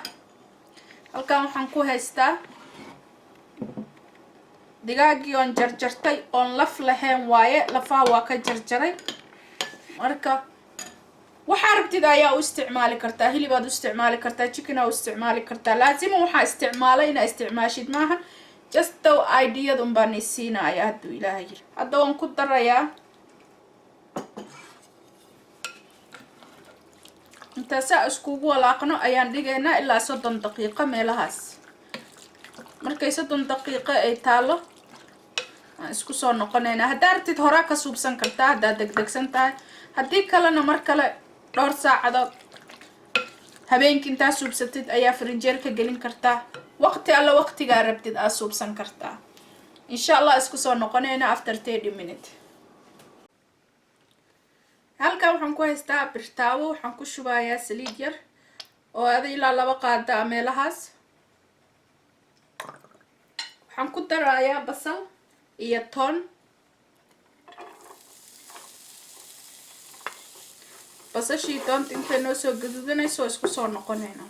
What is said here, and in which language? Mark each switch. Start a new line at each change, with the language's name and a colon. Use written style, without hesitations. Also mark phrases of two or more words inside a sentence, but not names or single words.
Somali: Halkan waxaan ku haystaa digaagii oon jarjartay oon laf lahayn waaye. lafaha waa ka jarjaray. marka waxaa rabtid ayaa u isticmaali kartaa. hilibaad u isticmaali kartaa, chicken u isticmaali kartaa. laazim waxaa isticmaalay inaa isticmaashid maaha.
English: just though idea
Somali: un baan isiinaya hadduu ilaahay yiri. hadda waan ku darayaa intaasa iskugu walaaqno ayaan dhigaynaa ilaa 30 daqiiqo meelahaas. markay 30 daqiiqo ay taalo aan isku soo noqonaynaa. haddaa rabtid horaa ka suubsan kartaa haddaa degdegsan tahay. haddii kalena mar kale dhowr saacadood habeenkii intaa suubsatid ayaa frinjeerka gelin kartaa. waqti alla waqtigaa rabtid aad suubsan kartaa.
Arabic: insha Allah
Somali: isku soo noqonaynaa
English: after 30 minutes.
Somali: halkan waxaan ku haystaa birtaawo. waxaan ku shubayaa saliid yar oo ada ilaa 2 qaado meelahaas. waxaan ku darayaa basal iyo toon. basashii toonta intay noo soo gaduudanayso isku soo noqonaynaa.